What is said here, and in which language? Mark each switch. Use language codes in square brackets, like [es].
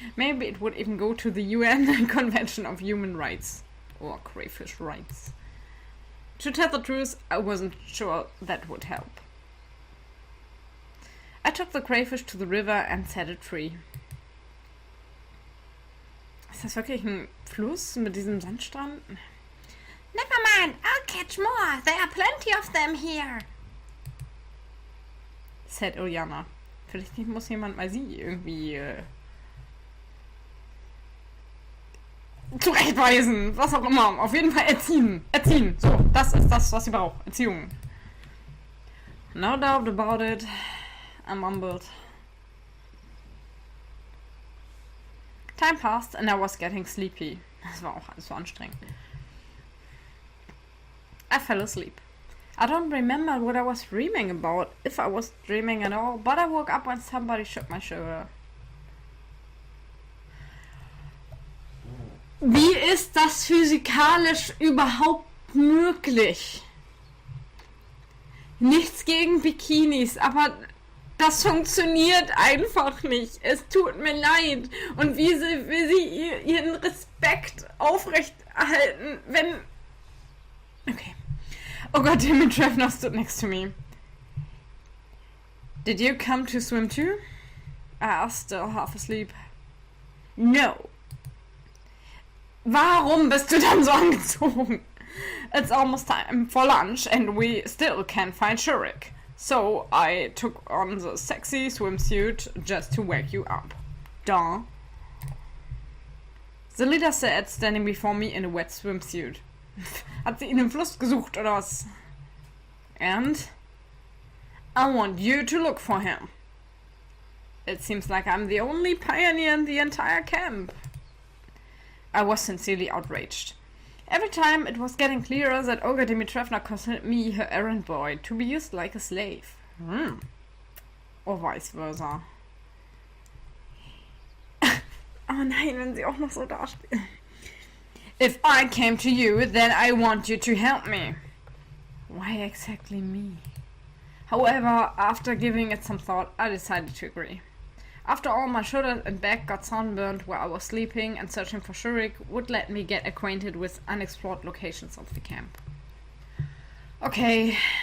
[en] Maybe it would even go to the UN Convention of Human Rights. Or crayfish rights. To tell the truth, I wasn't sure that would help. I took the crayfish to the river and set it free. [de] Ist das wirklich ein Fluss mit diesem Sandstrand? [en] Never mind, I'll catch more. There are plenty of them here. Said Uljana. [de] Vielleicht muss jemand mal sie irgendwie zurechtweisen. Was auch immer. Auf jeden Fall erziehen. Erziehen. So, das ist das, was sie braucht. Erziehung. [en] No doubt about it. I mumbled. Time passed and I was getting sleepy. [de] Das war auch alles so anstrengend. [en] I fell asleep. I don't remember what I was dreaming about, if I was dreaming at all, but I woke up when somebody shook my shoulder. [de] Wie ist das physikalisch überhaupt möglich? Nichts gegen Bikinis, aber das funktioniert einfach nicht. Es tut mir leid. Und wie sie ihren Respekt aufrechterhalten, wenn Okay. [en] Oh god, Dimitrevna stood next to me. Did you come to swim too? I asked, still half asleep. No. [de] Warum bist du dann so angezogen? [en] It's almost time for lunch and we still can't find Shurik. So I took on the sexy swimsuit just to wake you up. Duh. The leader said, standing before me in a wet swimsuit. [de] Hat sie ihn im Fluss gesucht oder was? [en] And I want you to look for him. It seems like I'm the only pioneer in the entire camp. I was sincerely outraged. Every time it was getting clearer that Olga Dimitrevna considered me her errand boy to be used like a slave. Or vice versa. [de] Oh nein, wenn sie auch noch so dasteht. [en] If I came to you, then I want you to help me. Why exactly me? However, after giving it some thought, I decided to agree. After all, my shoulder and back got sunburned where I was sleeping, and searching for Shurik would let me get acquainted with unexplored locations of the camp. Okay.